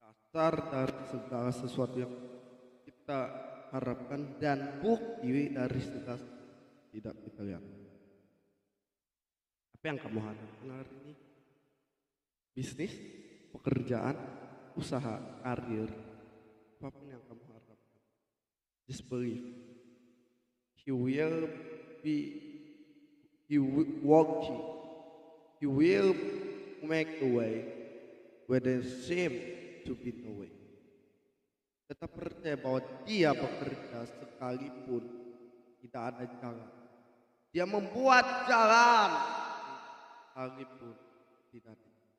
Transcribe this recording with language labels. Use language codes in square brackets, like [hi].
[id] dasar dari segala sesuatu yang kita harapkan dan bukti dari segala tidak kita lihat. Apa yang kamu harapkan hari ini? Bisnis, pekerjaan, usaha, karir, apapun yang kamu harapkan. [en] Just believe. He will be, he will walk you. He will make a way where there seem to be no way. [id] Tetap percaya bahwa dia bekerja sekalipun tidak ada jalan. Dia membuat jalan sekalipun tidak ada.